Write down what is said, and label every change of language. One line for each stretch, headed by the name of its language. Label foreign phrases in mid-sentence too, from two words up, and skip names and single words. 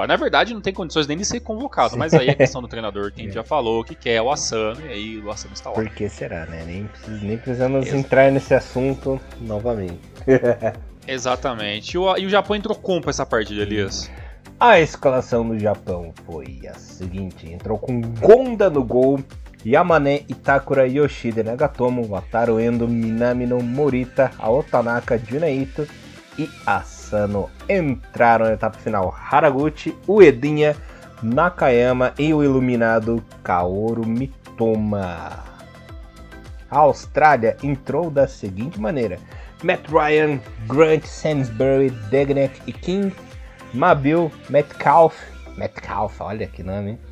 Portuguese: Na verdade, não tem condições nem de ser convocado, mas aí é questão do treinador, que a gente já falou, que quer o Asano, e aí o Asano está lá. Por que será, né? Nem precisamos entrar nesse assunto novamente. Exatamente. E o Japão entrou como pra essa partida, Elias? A escalação do Japão foi a seguinte: entrou com Gonda no gol, Yamane, Itakura, Yoshida, Nagatomo, Wataru Endo, Minamino, Morita, Aotanaka, Junaito e Asano entraram na etapa final. Haraguchi, Uedinha, Nakayama e o iluminado Kaoru Mitoma. A Austrália entrou da seguinte maneira: Matt Ryan, Grant, Sainsbury, Degnek e King, Mabil, Metcalf, olha que nome, hein?